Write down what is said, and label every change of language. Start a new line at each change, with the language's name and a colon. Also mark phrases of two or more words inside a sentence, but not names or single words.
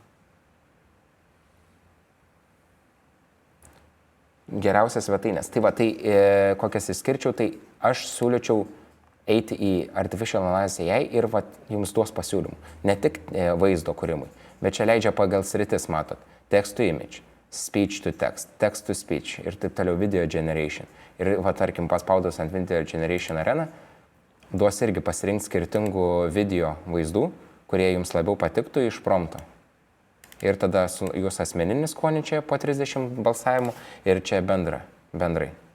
Lithuanian: Geriausias svetainės. Tai va, tai kokias išskirčiau, tai aš siūlyčiau eiti į Artificial Analysis AI ir va, jums duos pasiūlymų. Ne tik vaizdo kūrimui, bet čia leidžia pagal sritis, matot,
English: text to image, speech to text, text to speech
Lithuanian: ir taip toliau
English: video generation.
Lithuanian: Ir va, tarkim, paspaudus ant
English: video generation
Lithuanian: areną, duos irgi pasirinkti skirtingų video vaizdų, kurie jums labiau patiktų iš prompto. Ir tada jūs asmeninis skonį čia po 30 balsavimų ir čia bendrai.